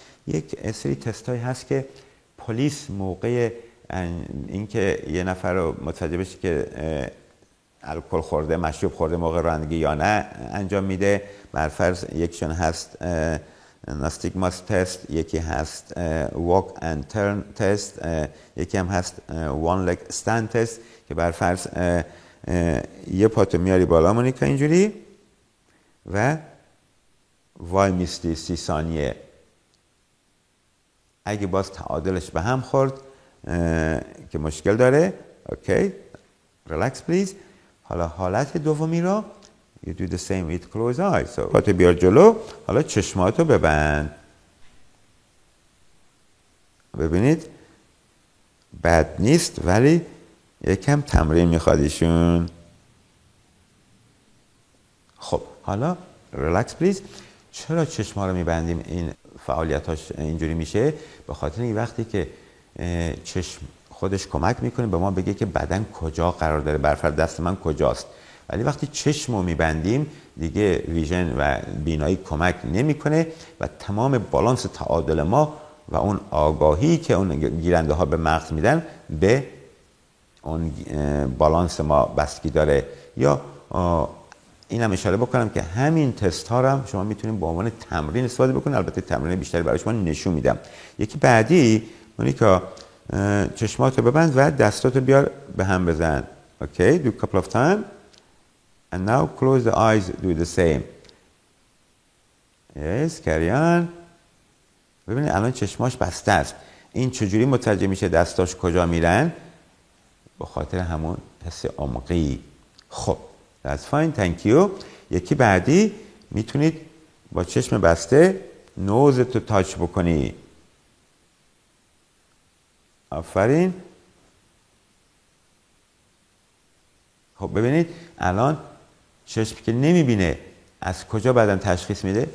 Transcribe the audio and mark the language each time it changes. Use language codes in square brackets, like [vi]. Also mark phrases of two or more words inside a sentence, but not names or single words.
[fa] یک سری تست هایی هست که پلیس موقع اینکه یه نفر رو متوجه بشه که الکل خورده، مشروب خورده موقع رانندگی یا نه انجام میده. برفرض یکیشون هست ناستیگماس تست، یکی هست [en] walk and turn [fa] تست، یکی هم هست [en] one leg stand [fa] تست که برفرض یه پاتو میاری بالا مونیکا اینجوری و وای میستی 30 ثانیه. اگه باز تعادلش به هم خورد که مشکل داره، اوکی، [en] relax please. [fa] حالا حالت دومی رو [en] you do the same with closed eyes. [fa] So پاتو بیار جلو، حالا چشماتو ببند. ببینید بد نیست ولی یکم تمرین میخواد ایشون. خب حالا [en] relax please. [fa] چرا چشما رو میبندیم این فعالیتاش اینجوری میشه؟ به خاطر این وقتی که چشم خودش کمک میکنه به ما بگه که بدن کجا قرار داره، برفرض دست من کجاست. ولی وقتی چشم رو میبندیم دیگه ویژن و بینایی کمک نمیکنه و تمام بالانس تعادل ما و اون آگاهی که اون گیرنده ها به مغز میدن به اون بالانس ما بستگی داره. یا اینم اشاره بکنم که همین تست ها رو هم شما میتونید به عنوان تمرین استفاده بکنید، البته تمرین بیشتری برای شما نشون میدم. یکی بعدی مونیکا چشماتو ببند و دستاتو بیار به هم بزن. اوکی، [en] do a couple of time and now close the eyes, do the same. yes, carry on. [fa] ببینید الان چشماش بسته است. این چجوری متوجه میشه دستاش کجا میرن؟ به خاطر همون حس عمقی. [en] خب that's fine, thank you. [fa] یکی بعدی میتونید با چشم بسته نوزتو تاچ بکنی. آفرین. خب ببینید الان چشم که نمیبینه از کجا بدن تشخیص میده؟